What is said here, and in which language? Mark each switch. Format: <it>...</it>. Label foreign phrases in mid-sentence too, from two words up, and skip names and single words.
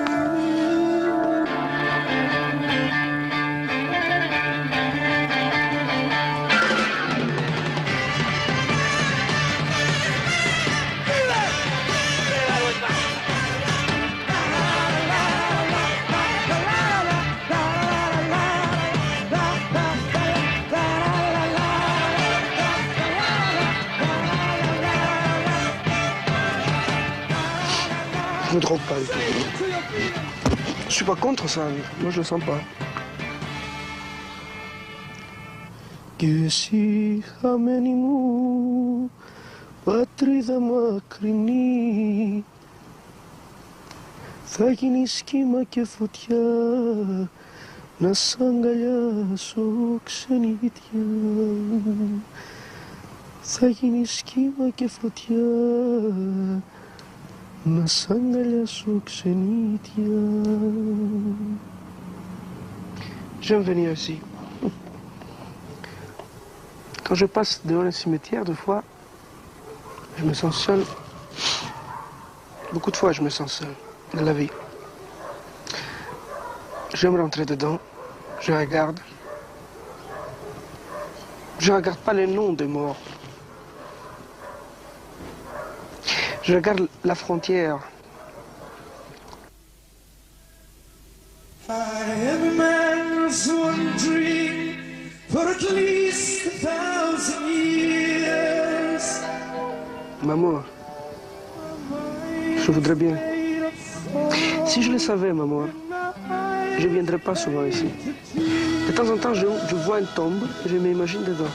<fr>Je ne me trompe pas du tout. Je suis pas contre ça, moi je le sens pas.</fr> <el>Και εσύ χαμένη μου πατρίδα μακρινή θα γίνει σχήμα και φωτιά να σ' αγκαλιάσω ξενιτιά θα γίνει σχήμα και φωτιά να σ' αγκαλιάσω ξενιτιά.</el> <fr>J'aime venir ici. Quand je passe devant le cimetière, des fois, je me sens seul. Beaucoup de fois, je me sens seul dans la vie. J'aime rentrer dedans, je regarde. Je ne regarde pas les noms des morts. Je regarde la frontière.</fr> <en>Every man's wandering for at least 1,000 years.</en> <fr>Maman, je voudrais bien. Si je le savais, maman, je ne viendrais pas souvent ici. De temps en temps, je vois une tombe et je m'imagine dedans.</fr>